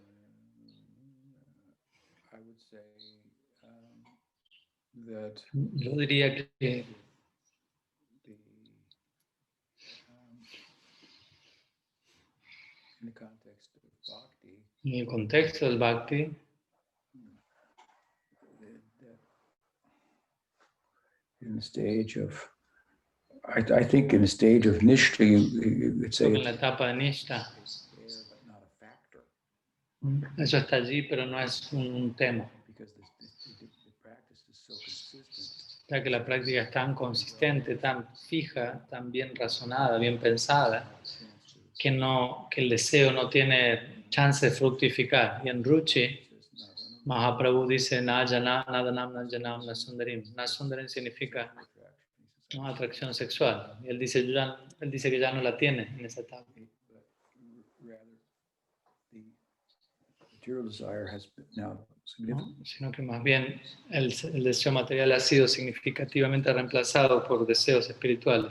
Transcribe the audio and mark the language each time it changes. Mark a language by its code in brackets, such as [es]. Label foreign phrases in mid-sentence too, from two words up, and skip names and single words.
[es] Yo diría que en el contexto del bhakti, [en] in the stage of, I think in the stage of Nishta, you would say [es] en la etapa de Nishta, eso está allí, pero no es un tema, ya que la práctica es tan consistente, tan fija, tan bien razonada, bien pensada, que el deseo no tiene chance de fructificar. Y en Ruchi, Mahaprabhu dice, [sa] न धनं, न जनं, न सुन्दरीं. [es] Nasundarim significa, ¿no?, atracción sexual. Y él dice, él dice que ya no la tiene en esa etapa, ¿no? Sino que más bien el deseo material ha sido significativamente reemplazado por deseos espirituales.